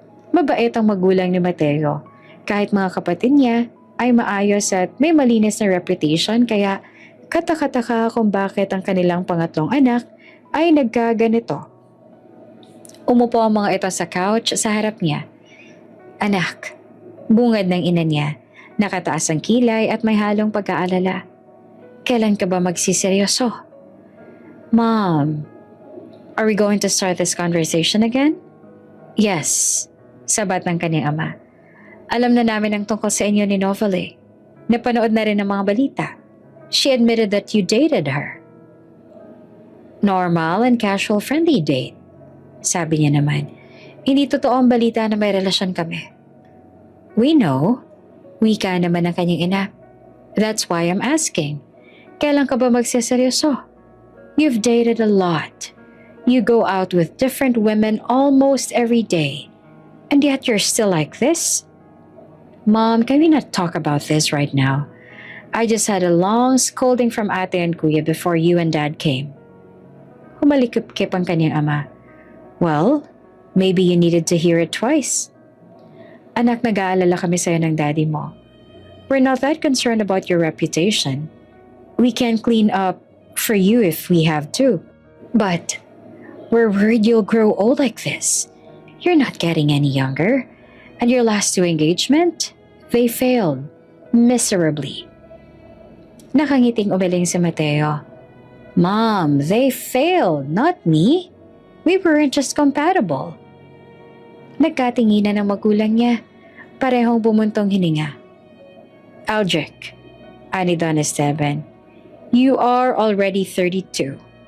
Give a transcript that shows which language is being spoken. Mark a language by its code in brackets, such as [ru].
[tl] Mabait ang magulang ni Mateo. Kahit mga kapatid niya ay maayos at may malinis na reputation kaya katakataka kung bakit ang kanilang pangatlong anak ay nagkaganito. Umupo ang mga ito sa couch sa harap niya. Anak, bungad ng ina niya, nakataas ang kilay at may halong pag-aalala. Kailan ka ba magsiseryoso? [en] Mom, are we going to start this conversation again? Yes, [tl] sabat ng kanyang ama. Alam na namin ang tungkol sa inyo ni Novelle. Napanood na rin ang mga balita. [en] She admitted that you dated her. Normal and casual friendly date. [tl] Sabi niya naman, hindi totoo ang balita na may relasyon kami. [en] We know. [tl] Wika naman ang kanyang ina. [en] That's why I'm asking. [tl] Kailan ka ba magseseryoso? [en] You've dated a lot. You go out with different women almost every day. And yet you're still like this? Mom, can we not talk about this right now? I just had a long scolding from ate and kuya before you and dad came. [tl] Humalikip-kip ang kanyang ama. [en] Well, maybe you needed to hear it twice. [tl] Anak, nag-aalala kami sa'yo ng daddy mo. [en] We're not that concerned about your reputation. We can clean up for you if we have to. But we're worried you'll grow old like this. You're not getting any younger. And your last two engagement, they failed miserably. [tl] Nakangiting umiling si Mateo. [en] Mom, they failed, not me. We weren't just compatible. [tl] Nagkatinginan ng magulang niya. Parehong bumuntong hininga. [en] Aldrich, [tl] ani [en] Don Esteban, you are already 32.